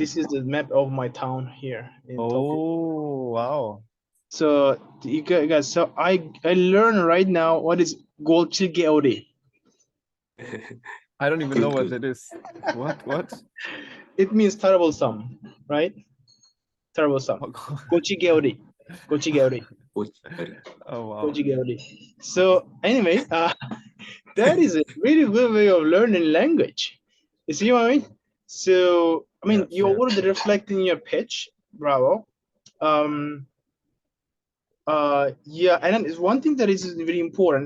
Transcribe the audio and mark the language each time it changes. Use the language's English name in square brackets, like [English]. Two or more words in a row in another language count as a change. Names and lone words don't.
[English] this is the map of my town here in Tokyo. Oh wow. So you guys, so I learn right now what is Golchige Ori. I don't even Good, know what good. that is. What? It means terrible sum, right? Terrible sum. Golchige Ori. Golchige Ori. Oh wow. Golchige Ori. So anyway, that is a really good way of learning language. You see what I mean? So I mean, Yeah, you yeah. already reflect in your pitch. Bravo. Yeah, and then it's one thing that is very important.